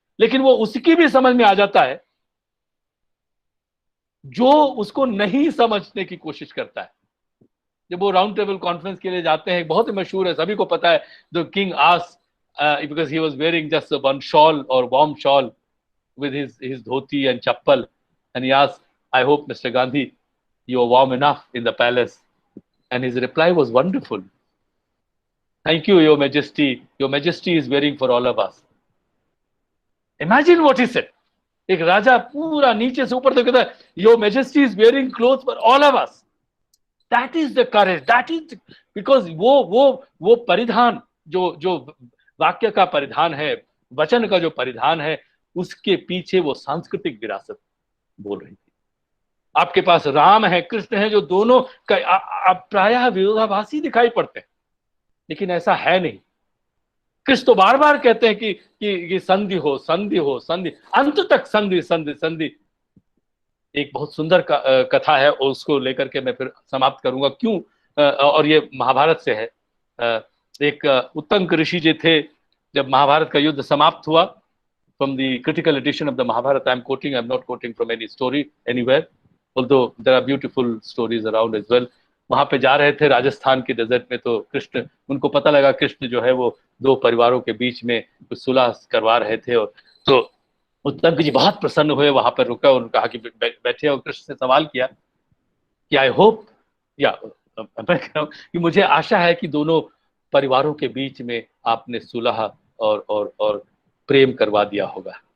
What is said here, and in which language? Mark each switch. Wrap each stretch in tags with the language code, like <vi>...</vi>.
<hi>लेकिन वो उसकी भी समझ में आ जाता है जो उसको नहीं समझने की कोशिश करता है। जब वो राउंड टेबल कॉन्फ्रेंस के लिए जाते हैं, बहुत ही मशहूर है, सभी को पता है,</hi> <en>The king asked because he was wearing just one shawl और warm shawl with his dhoti and chappal, and he asked, I hope Mr. Gandhi you are warm enough in the palace. And his reply was wonderful. Thank you, your majesty is wearing for all of us. Imagine what he said.</en> <hi>एक राजा पूरा नीचे से ऊपर तक कहता है,</hi> <en>your majesty is wearing clothes for all of us. That is the courage, that is because</en> <hi>वो परिधान जो वाक्य का परिधान है, वचन का जो परिधान है, उसके पीछे वो सांस्कृतिक विरासत बोल रही थी। आपके पास राम है, कृष्ण है, जो दोनों प्रायः विरोधाभासी दिखाई पड़ते हैं, लेकिन ऐसा है नहीं। कृष्ण तो बार बार कहते हैं कि संधि हो, संधि हो, संधि, अंत तक संधि संधि संधि। एक बहुत सुंदर कथा है, उसको लेकर के मैं फिर समाप्त करूंगा क्यों, और ये महाभारत से है। एक उत्तंक ऋषि जी थे, जब महाभारत का युद्ध समाप्त हुआ,</hi> <en>from the critical edition of the Mahabharata I'm quoting, I'm not quoting from any story anywhere, although there are beautiful stories around as well.</en> <hi>वहां पे जा रहे थे राजस्थान के डेजर्ट में, तो कृष्ण, उनको पता लगा कृष्ण जो है वो दो परिवारों के बीच में कुछ सुलह करवा रहे थे, और तो उत्तंक जी बहुत प्रसन्न हुए, वहां पर रुका और कहा कि बैठे, और कृष्ण से सवाल किया कि</hi> <en>I hope,</en> <hi>या मैं कह रहा हूं कि मुझे आशा है कि दोनों परिवारों के बीच में आपने सुलह और प्रेम करवा दिया होगा।</hi>